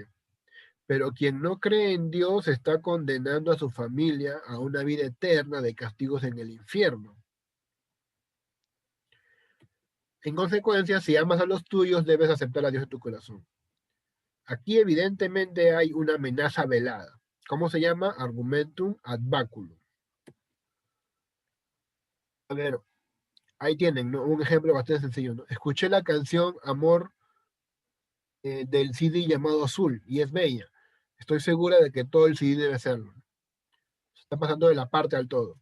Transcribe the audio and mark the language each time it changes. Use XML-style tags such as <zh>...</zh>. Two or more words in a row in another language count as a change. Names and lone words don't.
<es>Pero quien no cree en Dios está condenando a su familia a una vida eterna de castigos en el infierno. En consecuencia, si amas a los tuyos, debes aceptar a Dios en tu corazón. Aquí evidentemente hay una amenaza velada. ¿Cómo se llama?</es> <la>Argumentum ad baculum.</la> <es>A ver, ahí tienen, ¿no? Un ejemplo bastante sencillo, ¿no? Escuché la canción Amor del CD llamado Azul y es bella. Estoy segura de que todo el CD debe serlo. Se está pasando de la parte al todo.</es>